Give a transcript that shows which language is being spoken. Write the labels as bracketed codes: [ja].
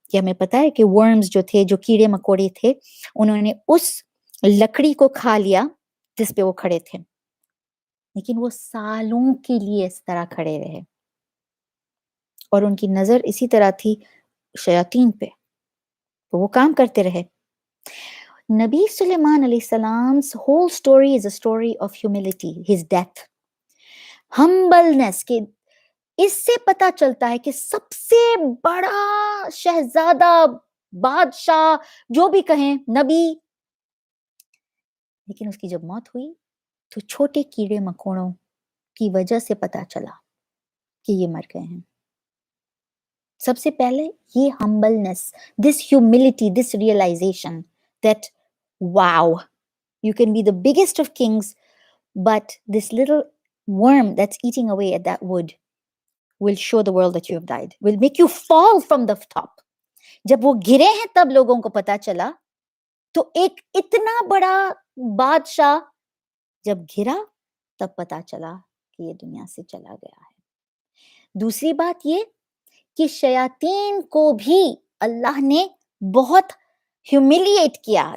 [ur] کہ ہمیں پتا ہے کہ ورمز جو تھے, جو کیڑے مکوڑے تھے, انہوں نے اس لکڑی کو کھا لیا جس پہ وہ کھڑے تھے. لیکن وہ سالوں کے لیے اس طرح کھڑے رہے اور ان کی نظر اسی طرح تھی شیاطین پہ، تو وہ کام کرتے رہے. [en] نبی سلیمان علیہ السلام's whole story is a story of humility, his death. [ur] Humbleness کہ اس سے پتا چلتا ہے کہ سب سے بڑا شہزادہ، بادشاہ، جو بھی کہیں، نبی، لیکن اس کی جب موت ہوئی تو چھوٹے کیڑے مکوڑوں کی وجہ سے پتا چلا کہ یہ مر گئے ہیں. سب سے پہلے یہ [en] humbleness, this humility, this realization that wow, you can be the biggest of kings, but this little worm that's eating away at that wood will show the world that you have died, will make you fall from the top. [ur] جب وہ گرے ہیں تب لوگوں کو پتا چلا. تو ایک اتنا بڑا بادشاہ جب گرا تب پتا چلا کہ یہ دنیا سے چلا گیا ہے. دوسری بات یہ کہ شیاطین کو بھی اللہ نے بہت ہیوملیٹ کیا.